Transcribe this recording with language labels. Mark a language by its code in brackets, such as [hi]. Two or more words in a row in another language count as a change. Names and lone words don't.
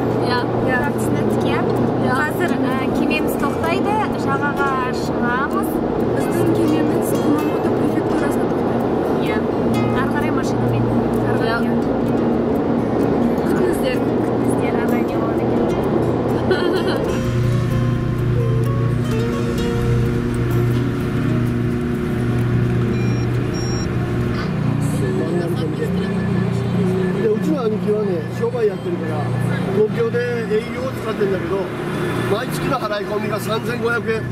[kk] Жартысын өткен. Қазір кемеміз тоқтайды, жағаға шығамыз. Біздің кемеміз Кумамото префектурасына тоқтайды. Ары қарай машинамен. Күтіңіздер ағай не болады екен. [ja] うちの兄貴はね、商売やってるから東京で営業を使ってるんだけど、毎月の払い込みが3500円。